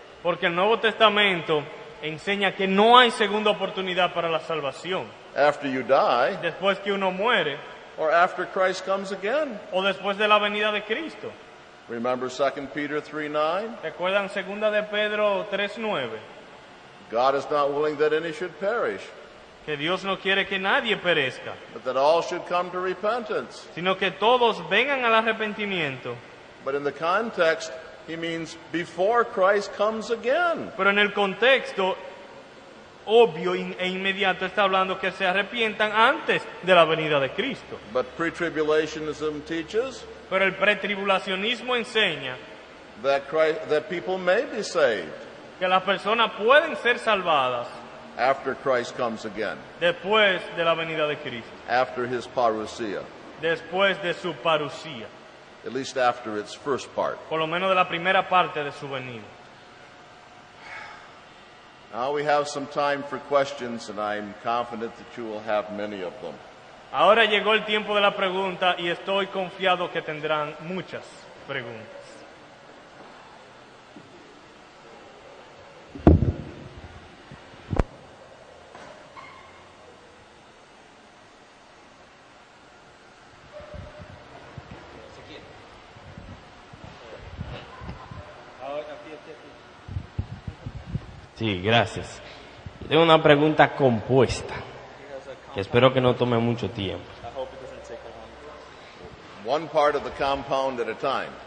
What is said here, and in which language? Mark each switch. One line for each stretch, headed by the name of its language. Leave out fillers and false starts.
Spanish: Porque el Nuevo Testamento enseña que no hay segunda oportunidad para la salvación.
English: after you die
Spanish: Después que uno muere
English: or after Christ comes again.
Spanish: o después de la venida de Cristo.
English: Remember 2 Peter 3:9?
Spanish: ¿Recuerdan 2 de Pedro 3:9?
English: God is not willing that any should perish,
Spanish: Que Dios no quiere que nadie perezca,
English: but that all should come to repentance.
Spanish: sino que todos vengan al arrepentimiento.
English: But in the context, he means before Christ comes again.
Spanish: Pero en el contexto obvio e inmediato está hablando que se arrepientan antes de la venida de Cristo.
English: But pre-tribulationism teaches
Spanish: Pero el pretribulacionismo enseña
English: that people may be saved
Spanish: que las personas pueden ser salvadas
English: after Christ comes again,
Spanish: después de la venida de Cristo,
English: after his parousia,
Spanish: después de su parucía,
English: at least after its first part.
Spanish: por lo menos de la primera parte de su venida.
English: Now we have some time for questions, and I'm confident that you will have many of them.
Spanish: Ahora llegó el tiempo de la pregunta y estoy confiado que tendrán muchas preguntas. Sí, gracias. Tengo una pregunta compuesta, que espero que no tome mucho tiempo.
English: One part of the compound at a time.